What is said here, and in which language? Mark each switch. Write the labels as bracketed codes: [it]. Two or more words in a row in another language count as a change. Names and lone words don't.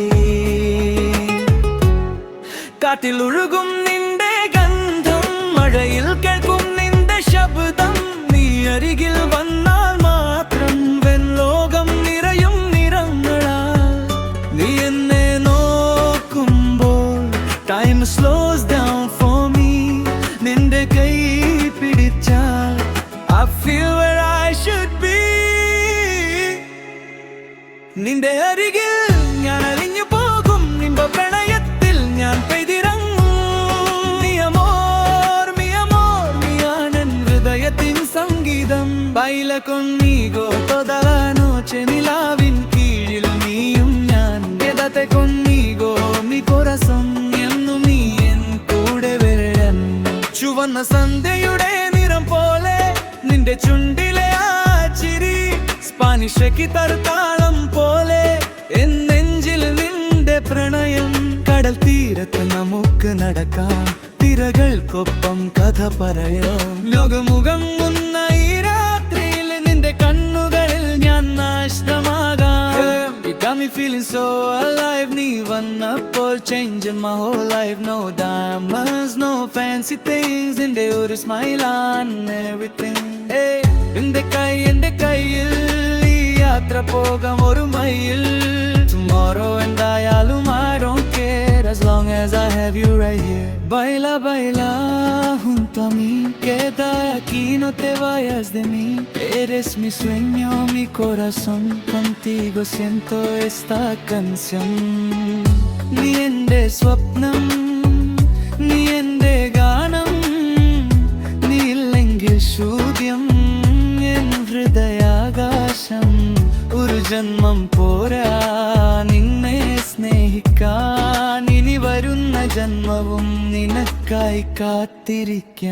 [ml] കാറ്റിലൊഴുകും നിന്റെ ഗന്ധം, മഴയിൽ കേൾക്കും നിന്റെ ശബ്ദം. നീ അരികിൽ വന്നാൽ മാത്രം ലോകം നിറയും നിറങ്ങളാൽ. നീ എന്നെ നോക്കുമ്പോൾ [en] time slows down for me. [ml] നിന്റെ കൈ പിടിച്ചാൽ [en] I feel where I should be. [ml] നിന്റെ അരികിൽ ഞാൻ അലിഞ്ഞു പോകും, നിന്റെ പ്രണയത്തിൽ ഞാൻ പെയ്തിറങ്ങും. [es] Mi amor, mi amor, [ml] നീയാണെൻ ഹൃദയത്തിൻ സംഗീതം. [es] Baila conmigo toda la noche, [ml] നിലാവിൻ കീഴിൽ നീയും ഞാൻ. [es] Quédate conmigo, mi corazón, [ml] എന്നും നീ എൻ കൂടെ വരണം. ചുവന്ന സന്ധ്യയുടെ നിറം പോലെ നിന്റെ ചുണ്ടിലെ ആ ചിരി, സ്പാനിഷ് ഗിത്താർതാളം പോലെ എൻ നെഞ്ചിൽ നിന്റെ പ്രണയം. കടൽ തീരത്ത് നമുക്ക് നടക്കാം, തിരകൾക്കൊപ്പം കഥ പറയാം. ലോകമുഖം മുന്ന ഈ രാത്രിയിൽ നിന്റെ കണ്ണുകളിൽ ഞാൻ നഷ്ടമാകാം. [en] You got me feeling so alive. [ml] നീ വന്നപ്പോൾ [en] changing my whole life. No diamonds, no fancy things. [ml] നിന്റെ ഒരു [en] smile on everything. [ml] Hey, എന്റെ കയ്യിൽ ഈ യാത്ര പോകാം ഒരു മൈൽ. [en] Tomorrow എന്തായാലും I don't care as long as I have you right here. [es] Baila, baila junto a mí, queda aquí, no te vayas de mí. Eres mi sueño, mi corazón, contigo siento esta canción. [ml] നീ എൻ്റെ സ്വപ്നം, നീ എൻ്റെ ഗാനം, നീ ഇല്ലെങ്കിൽ ശൂന്യം എൻ ഹൃദയാകാശം. ഒരു ജന്മം പോരാ നിന്നെ സ്നേഹിക്കാൻ, ഇനി വരുന്ന ജന്മവും നിനക്കായി കാത്തിരിക്കാൻ.